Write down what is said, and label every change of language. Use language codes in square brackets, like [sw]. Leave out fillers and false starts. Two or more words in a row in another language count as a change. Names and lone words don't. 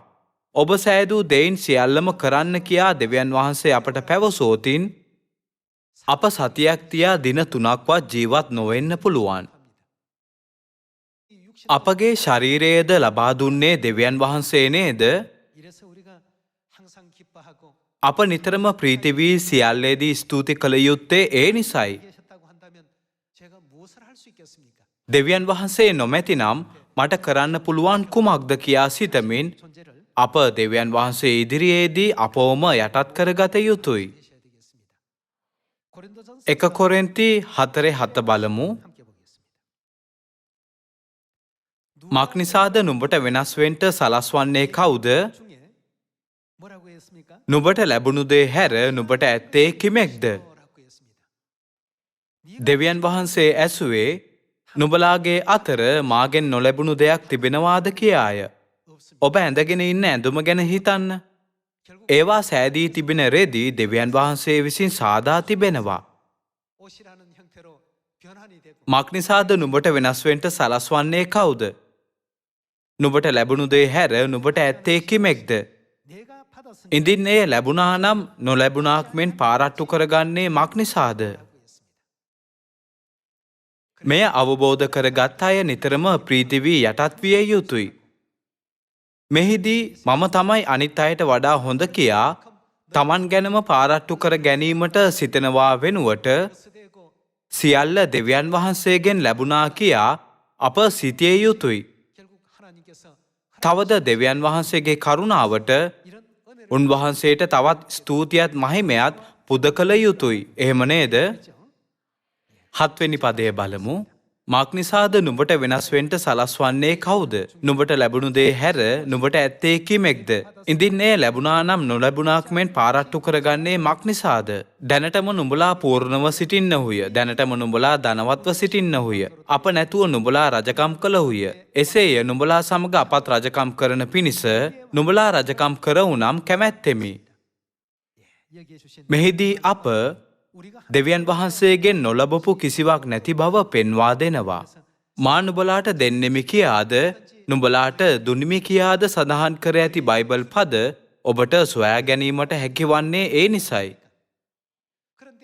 [si] ඔබ සෑදූ දෙයින් සියල්ලම කරන්න කියා දෙවියන් වහන්සේ අපට පැවසෝතින් අප සතියක් තියා දින 3ක්වත් ජීවත් නොවෙන්න පුළුවන්. අපගේ ශරීරයේද ලබා දුන්නේ දෙවියන් වහන්සේ නේද? අප නිතරම ප්‍රීති වී සියල්ලේදී ස්තුති කළ යුත්තේ ඒ නිසයි. [ko] 계셨다고 한다면 제가 무엇을 할 수 있겠습니까? [si] දෙවියන් වහන්සේ නොමැතිනම් මට කරන්න පුළුවන් කුමක්ද කියා සිතමින් [ko] 존재를 [si] අප දෙවියන් වහන්සේ ඉදිරියේදී අපවම යටත් කරගත යුතුයි. [ko] 되셔야 되겠습니다. 고린도전서 [si] 1 කොරින්ති 4:7 බලමු. [ko] 함께 보겠습니다. [si] මක් නිසාද නුඹට වෙනස් වෙන්න සලස්වන්නේ කවුද? [ko] 중에 뭐라고 했습니까? [si] නුඹට ලැබුණු දේ හැර නුඹට ඇත්තේ කිමෙක්ද? [ko] 라고 했습니다. [si] දෙවියන් වහන්සේ ඇසුවේ නුඹලාගේ අතර මාගෙන් නොලැබුණු දෙයක් තිබෙනවාද කියාය. [ko] 없습니다. [si] ඔබ ඇඳගෙන ඉන්න ඇඳුම ගැන හිතන්න. [ko] 결국 [si] ඒවා සෑදී තිබෙන රෙදි දෙවියන් වහන්සේ විසින් සාදා තිබෙනවා. [ko] 옷이라는 형태로 변환이 되고 [si] මක් නිසාද නුඹට වෙනස් වෙන්න සලස්වන්නේ කවුද? නුඹට ලැබුණු දේ හැර නුඹට ඇත්තේ කිමෙක්ද? [ko] 내가 받았으니 [si] ඉඳින් එය ලැබුණා නම් නොලැබුණාක් මෙන් පාරට්ටු කරගන්නේ මක් නිසාද? මෙය අවබෝධ කරගත් අය නිතරම ප්‍රීති වී යටත් විය යුතුයි. මෙහිදී මම තමයි අනිත් අයට වඩා හොඳ කියා තමන් ගැනම පාරට්ටු කර ගැනීමට සිතනවා වෙනුවට [ko] 쓰되고 [si] සියල්ල දෙවියන් වහන්සේගෙන් ලැබුණා කියා අප සිතිය යුතුයි. [ko] 결국 하나님께서 [si] තවද දෙවියන් වහන්සේගේ කරුණාවට [ko] 이런 은혜를 [si] උන්වහන්සේට තවත් ස්තුතියත් මහිමයත් පුද කළ යුතුයි. එහෙම නේද? [ko] 죠 [si] 7 වෙනි පදය බලමු. මක් නිසාද නුඹට වෙනස් වෙන්න සලස්වන්නේ කවුද? නුඹට ලැබුණු දේ හැර නුඹට ඇත්තේ කිමෙක්ද? ඉඳින් එය ලැබුණා නම් නොලැබුණාක් මෙන් පාරට්ටු කරගන්නේ මක් නිසාද? දැනටම නුඹලා පූර්ණව සිටින්නහුය. දැනටම නුඹලා ධනවත්ව සිටින්නහුය. අප නැතුව නුඹලා රජකම් කළහුය. එසේය නුඹලා සමග අපත් රජකම් කරන පිණිස නුඹලා රජකම් කරවුනම් කැමැත්තෙමි. [ko] 여기에 주신 [si] මෙහිදී අප [ko] 우리가 [si] දෙවියන් වහන්සේගෙන් නොලබපු කිසිවක් නැති බව පෙන්වා දෙනවා. මා නුඹලාට දෙන්නෙමි කියාද නුඹලාට දුනිමි කියාද සඳහන් කර ඇති බයිබල් පද ඔබට සොයා ගැනීමට හැකිවන්නේ ඒ නිසයි. [ko] 그런데